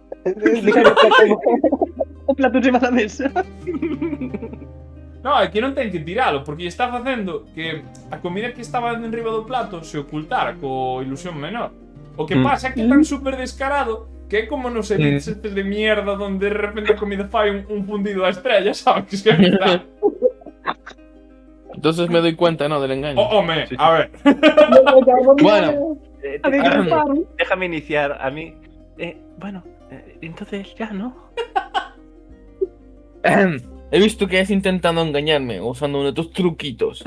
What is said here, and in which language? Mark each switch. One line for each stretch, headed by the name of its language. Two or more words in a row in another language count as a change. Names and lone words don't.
Galician: O plato encima da mesa. No, é que non ten que tiralo, porque está facendo que a comida que estaba en riba do plato se ocultara co ilusión menor. O que pasa é que é tan super descarado que é como nos edits estes
Spanish: de mierda donde de repente
Galician: a comida fai un fundido a estrella, sabes? Que está...
Spanish: Entonces me doy cuenta, ¿no? Del engaño.
Galician: Home,
Spanish: Sí.
Galician: a ver.
Spanish: Bueno. Déjame iniciar a mí. Bueno, entonces ya, ¿no? He visto que has intentado engañarme usando uno de tus truquitos.